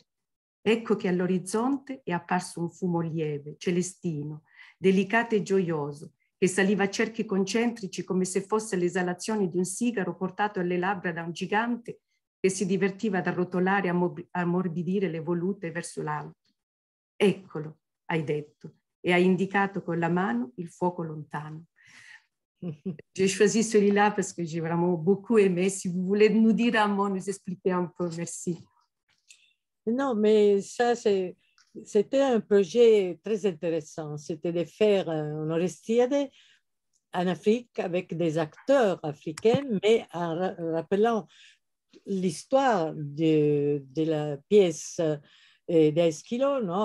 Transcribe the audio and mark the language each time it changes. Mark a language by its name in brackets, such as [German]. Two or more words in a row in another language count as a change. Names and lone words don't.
[Italian] Ecco che all'orizzonte è apparso un fumo lieve, celestino, delicato e gioioso, che saliva a cerchi concentrici come se fosse l'esalazione di un sigaro portato alle labbra da un gigante che si divertiva ad arrotolare e ammorbidire le volute verso l'alto. Eccolo, hai detto, e hai indicato con la mano il fuoco lontano. [French] J'ai choisi celui-là parce que j'ai vraiment beaucoup aimé. Si vous voulez nous dire un mot, nous expliquer un peu, merci. Non, mais ça, c'était un projet très intéressant. C'était de faire un Orestiade en Afrique avec des acteurs africains, mais en rappelant l'histoire de la pièce d'Eschilo, non?